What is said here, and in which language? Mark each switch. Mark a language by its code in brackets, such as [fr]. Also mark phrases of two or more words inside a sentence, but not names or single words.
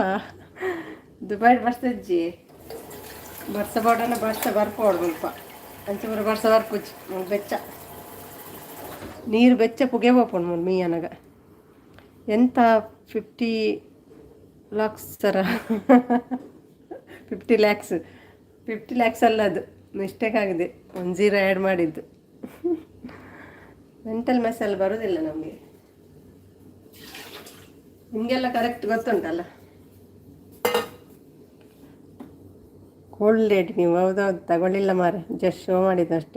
[tcy] ದುಬೈ ಬರ್ಸಜ್ಜಿ ಬರ್ಸ ಬೋಡನ ಬರ್ಸ ಬರ್ಪೋಡು ಮುಲ್ಪ ಅಂಚ ಪೂರ ಬರ್ಸ ಬರ್ಪುಜಿ ಬೆಚ್ಚ ನೀರು ಬೆಚ್ಚ ಪುಗೆ ಪೋಪುಂಡು ಮುಲ್ ಮೀಯನಗ. [kn] ಎಂತ 50 lakhs ಸರ 50 lakhs ಅಲ್ಲ, ಅದು ಮಿಸ್ಟೇಕ್ ಆಗಿದೆ, 10 ಆ್ಯಡ್ ಮಾಡಿದ್ದು. ಮೆಂಟಲ್ ಮೆಸ್ಸಲ್ಲಿ ಬರೋದಿಲ್ಲ ನಮಗೆ. ನಿಮಗೆಲ್ಲ ಕರೆಕ್ಟ್ ಗೊತ್ತುಂಟಲ್ಲ. [en] gold rate [kn] ನೀವು ಹೌದೌದು ತಗೊಳ್ಳಿಲ್ಲ ಮಾರೆ, [en] just show [kn] ಮಾಡಿದ್ದಷ್ಟೇ.